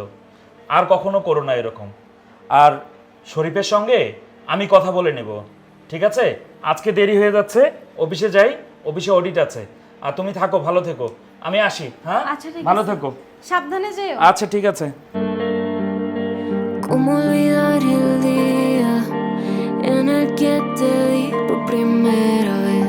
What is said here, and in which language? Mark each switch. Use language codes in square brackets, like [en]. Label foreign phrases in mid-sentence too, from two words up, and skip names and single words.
[bn] আর কখনো করো না এরকম। আর শরীফের সঙ্গে আমি কথা বলে নেব, ঠিক আছে? আজকে দেরি হয়ে যাচ্ছে, অফিসে যাই, অফিসে অডিট আছে। আর তুমি থাকো, ভালো থেকো, আমি আসি। হ্যাঁ, আচ্ছা ঠিক ভালো আছে। থেকো। সাবধানে যেও। আচ্ছা ঠিক আছে। [es] ¿Cómo olvidar el día en el que te di por primera